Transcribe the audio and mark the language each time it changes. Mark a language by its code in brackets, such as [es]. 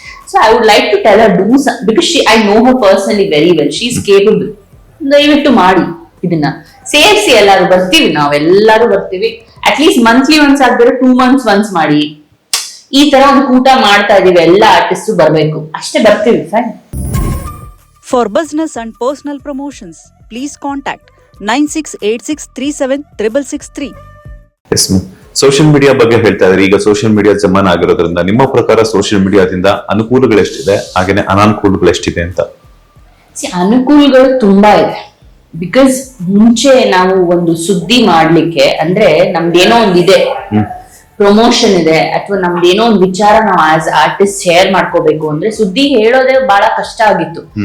[en] So I would like to tell her do because I know her personally very well, she is capable. [kn] ದಯವಿಟ್ಟು ಮಾಡಿ ಇದನ್ನ ಸೇರಿಸಿ, ಎಲ್ಲಾರು ಬರ್ತೀವಿ, ನಾವೆಲ್ಲರೂ ಬರ್ತೀವಿ. ಅಟ್ಲೀಸ್ಟ್ ಮಂತ್ಲಿ ಒನ್ಸ್ ಆಗ್ತಾರೆ 2 months ಒನ್ಸ್ ಮಾಡಿ. ಈ ತರ ಒಂದು ಕೂಟ ಮಾಡ್ತಾ ಇದೀವಿ, ಎಲ್ಲ ಆರ್ಟಿಸ್ಟ್ ಬರ್ಬೇಕು, ಅಷ್ಟೇ ಬರ್ತೀವಿ. [en] Fine. For business and personal promotions, please contact 9686376663. [kn] Yes ma'am, social media ಬಗ್ಗೆ ಹೇಳ್ತಾ ಇದ್ರೆ ಈಗ ಸೋಷಿಯಲ್ ಮೀಡಿಯಾ ಜಮಾನ ಆಗಿರೋದ್ರಿಂದ ನಿಮ್ಮ ಪ್ರಕಾರ ಸೋಷಿಯಲ್ ಮೀಡಿಯಾದಿಂದ ಅನುಕೂಲಗಳು ಎಷ್ಟಿದೆ ಹಾಗೇನೆ ಅನಾನುಕೂಲಗಳು ಎಷ್ಟಿದೆ ಅಂತ? ಅನುಕೂಲಗಳು ತುಂಬಾ ಇದೆ. ಬಿಕಾಸ್ ಮುಂಚೆ ನಾವು ಒಂದು ಸುದ್ದಿ ಮಾಡ್ಲಿಕ್ಕೆ ಅಂದ್ರೆ ನಮ್ದೇನೋ ಒಂದಿದೆ, ಪ್ರಮೋಷನ್ ಇದೆ ಅಥವಾ ನಮ್ದೇನೋ ಒಂದು ವಿಚಾರ ನಾವು ಆಸ್ ಆರ್ಟಿಸ್ಟ್ ಶೇರ್ ಮಾಡ್ಕೋಬೇಕು ಅಂದ್ರೆ ಸುದ್ದಿ ಹೇಳೋದೇ ಬಹಳ ಕಷ್ಟ ಆಗಿತ್ತು.